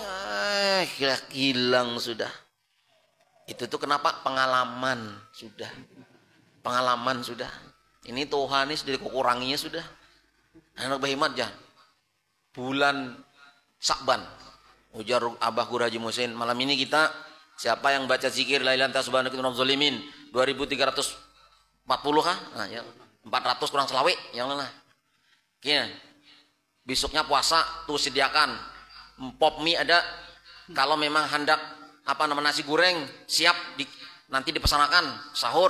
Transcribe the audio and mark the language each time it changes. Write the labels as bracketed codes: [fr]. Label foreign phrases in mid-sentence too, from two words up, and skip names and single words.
[bjn] Hilang sudah. Itu tuh kenapa? Pengalaman sudah. Ini Tuhan ini sudah dikuranginya sudah. Anak Bahimat ya. Bulan Sakban. Ujar Abah Guru Haji Musin. Malam ini kita siapa yang baca zikir [ar] لا إله إلا أنت سبحانك إني ظالمين [bjn] 2340 kah? Nah ya 400 kurang selawe yang mana? Gini. Besoknya puasa tuh sediakan pop mie ada. Kalau memang hendak nasi goreng siap nanti dipersanakan sahur.